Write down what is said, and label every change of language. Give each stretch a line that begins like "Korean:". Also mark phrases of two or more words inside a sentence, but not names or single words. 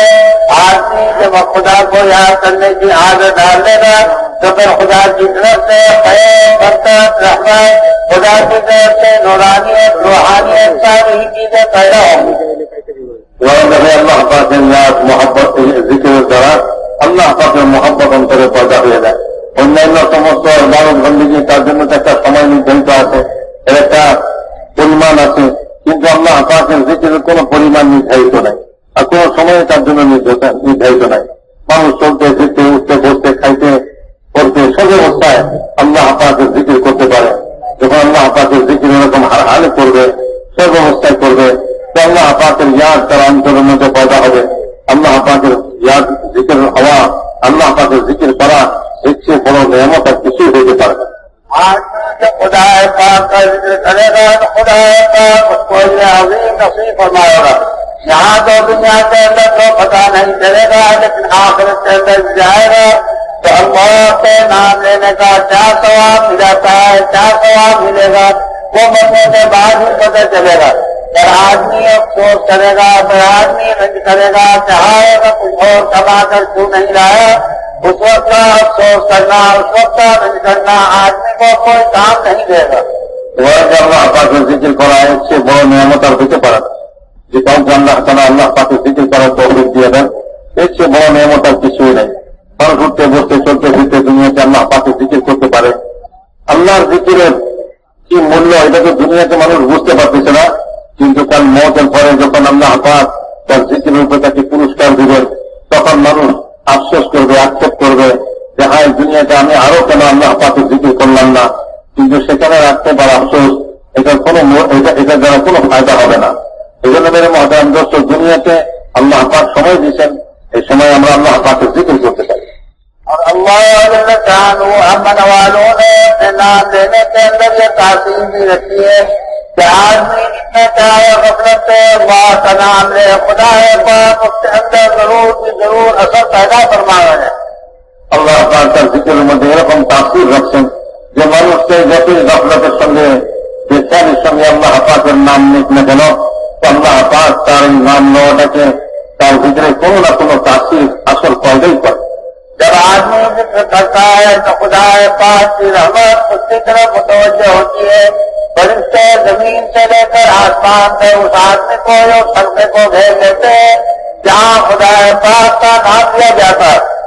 Urdu: آدمی جب خدا کو یاد کرنے کی عادت ڈال دے گا تو پھر خدا کی طرف سے خیر برکت رحمت، خدا کی طرف سے نورانیت روحانیت ساری چیزیں پیدا ہوں گی۔ اللہ پاک یاد محبت ذکر
Bangla: দ্বারা আল্লাহ পাকের মহব্বত অন্তরে পয়দা হয়ে যায়। অন্যান্য সমস্ত ইবাদত বন্দেগী তার জন্য তো একটা সময় নির্ধারিত আছে, এর একটা পরিমাণ আছে, কিন্তু আল্লাহ পাকের জিকিরের কোনো পরিমাণ নির্ধারিত নাই আর কোনো সময় তার জন্য নির্ধারিত নাই। মানুষ চলতে ফিরতে উঠতে বসতে খাইতে পড়তে সব অবস্থায় আল্লাহ পাকের জিকির করতে পারে। যখন আল্লাহ পাকের জিকির এরকম হালে করবে, সব অবস্থায় করবে, তো আল্লাহ পাকের ইয়াদ তার অন্তরের মধ্যে পয়দা হবে। আল্লাহ পাকের ইয়াদ জিকির হওয়া, আল্লাহ পাকের জিকির করা
Urdu: اس سے بڑا نعمت اور کسی ہو کے پڑے گا۔ آدمی جب خدا پاک کا ذکر کرے گا تو خدا پاک اس کو یہ عظیم نصیب فرمائے گا۔ یہاں تو دنیا کے اندر تو پتہ نہیں چلے گا، لیکن آخرت کے اندر جائے گا تو اللہ کے نام لینے کا کیا ثواب مل جاتا ہے، کیا ثواب ملے گا، وہ مرنے کے بعد ہی پتہ چلے گا۔ پر آدمی افسوس کرے گا، پر آدمی رنج کرے گا، چاہے گا کچھ اور کما کر کیوں نہیں لایا، اس وقت کا افسوس کرنا، اس وقت کا رنج کرنا آدمی کو کوئی کام نہیں دے گا۔
Bangla: আল্লাহ পাকের জিকির করা এর চেয়ে বড় নিয়ামত আর হতে পারে না। যে কাউকে আল্লাহ তাআলা আল্লাহ পাকের জিকির করার তৌফিক দিয়ে দেন, এর চেয়ে বড় নিয়ামত আর কিছুই নেই। মানুষ উঠতে বসতে চলতে ফিরতে দুনিয়াতে আল্লাহ পাকের জিকির করতে পারে। আল্লাহর জিকিরের কি মূল্য এটা তো দুনিয়াতে মানুষ বুঝতে পারতেছে না, কিন্তু কাল মওতের পরে যখন আল্লাহ পাক তার জিকিরের উপর তাকে পুরস্কার দিবেন, তখন মানুষ আফসোস করবে, আক্ষেপ করবে যে হায় দুনিয়াতে আমি আরো কেন আল্লাহ পাকের জিকির করলাম না। কিন্তু সেখানে রাখতে পারে আফসোস, এটা দ্বারা কোনো ফায়দা হবে না। এই জন্য
Urdu: میرے محترم دوست,
Bangla: দুনিয়াতে আল্লাহ পাক সময় দিয়েছেন, এই সময় আমরা আল্লাহ পাকের জিকির করতে পারি।
Urdu: اور اللہ جل شانہ امن والوں نے اپنے نام لینے کے اندر یہ تاثیر بھی رکھی ہے کہ آدمی جتنا چاہے غفلت سے اللہ کا نام لے، خدا پاک اس کے اندر ضرور کی ضرور اثر پیدا فرمایا ہے۔
Bangla: আল্লাহ পাক তার জিকিরের মধ্যে এরকম তাসির রাখছেন যে মানুষকে যতই গাফলতের সঙ্গে বেচারির সঙ্গে আল্লাহ পাকের নাম নিক না কেন, আল্লাহ পাক তার এই নাম নেওয়াটাকে তার ভিতরে কোনো না কোনো তাসির আসল পয়দাই করে।
Urdu: جب آدمی ذکر کرتا ہے تو خدا پاک کی رحمت اس کی طرف متوجہ ہوتی ہے، فرشتے زمین سے لے کر آسمان سے اس آدمی کو اور خلقے کو بھیج دیتے ہیں جہاں خدا پاک کا نام لیا جاتا ہے۔